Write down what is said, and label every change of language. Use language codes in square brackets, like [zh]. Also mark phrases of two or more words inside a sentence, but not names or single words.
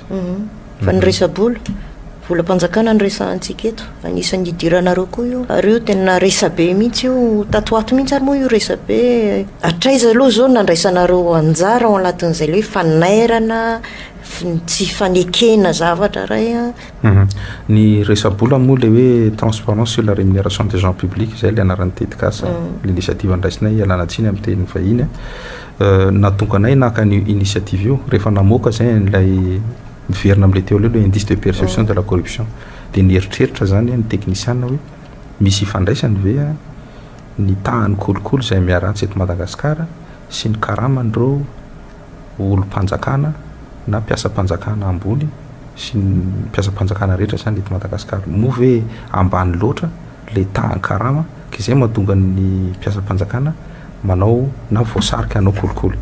[mg] Fa ny resabola volam-panjakana ny resahantsika eto anisan'ny idiranareo koa io ary io tena resa be mihitsy io tatoato mihitsy ary moa io resa be atraiza aloha zao nandraisanareo anjara ao anatin'izay le hoe fanairana tsy fanekena zavatra ray ny resabola moa le hoe [fr] transparence sur la rémunération des gens publics [mg] zay le anaran'ny tetikasa l'initiative andraisinay alanatsiny amin'ny teny vahiny natonganay naka ny initiative io rehefa namoaka zay nlay miverina am'le teo le [fr] indice de perception de la corruption [mg] dia nieritreritra zany ny technicienne hoe misy ifandraisany ve ny tahany kolikoly zay miarantsy eto Madagascar sy ny karamandreo olo-panjakana na mpiasa-panjakana ambony sy ny mpiasa-panjakana rehetra zany eto Madagascar moa ve ambany loatra le tahany karama ka izay mahatonga ny mpiasa-panjakana manao na voasarika anao kolikoly.